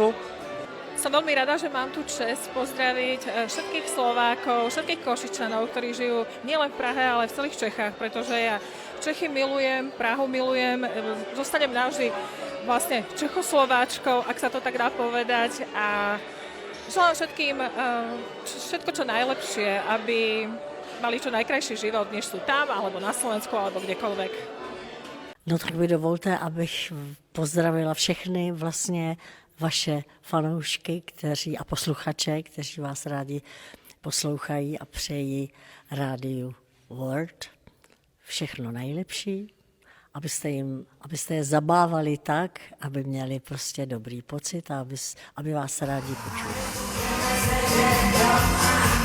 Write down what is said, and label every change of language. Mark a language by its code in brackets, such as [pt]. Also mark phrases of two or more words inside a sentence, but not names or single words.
[sk] Som veľmi rada, že mám tu česť pozdraviť všetkých Slovákov, všetkých Košičanov, ktorí žijú nielen v Prahe, ale v celých Čechách, pretože ja Čechy milujem, Prahu milujem, zostanem navždy vlastne Čechoslováčkou, ak sa to tak dá povedať, a želám všetkým všetko čo najlepšie, aby mali čo najkrajší život, než sú tam, alebo na Slovensku, alebo kdekoľvek. [cs] No tak mi dovolte, abych pozdravila všechny vlastně vaše fanoušky a posluchače, kteří vás rádi poslouchají a přejí rádiu World všechno nejlepší, abyste je zabávali tak, aby měli prostě dobrý pocit a aby vás rádi počuli.